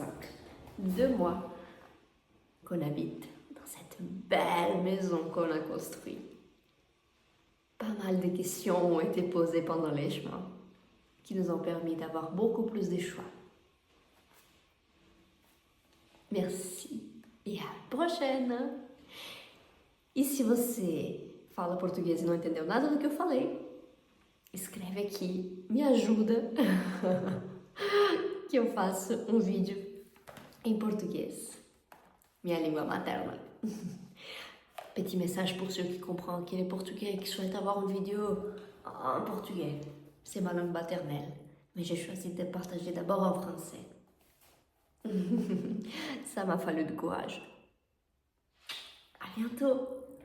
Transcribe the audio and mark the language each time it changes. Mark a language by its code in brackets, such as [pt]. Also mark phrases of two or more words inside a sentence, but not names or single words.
[fr] 2 mois qu'on habite dans cette belle maison qu'on a construite. Pas mal de questions ont été posées pendant les chemins qui nous ont permis d'avoir beaucoup plus de choix. Merci e à prochaine! [pt] E se você fala português e não entendeu nada do que eu falei, escreve aqui, me ajuda, que eu faço um vídeo em português, minha língua materna. [fr] Petit message pour ceux qui comprennent que le portugais et qui souhaitent avoir une vidéo en portugais. C'est ma langue maternelle, mais j'ai choisi de partager d'abord en français. Ça m'a fallu du courage. À bientôt!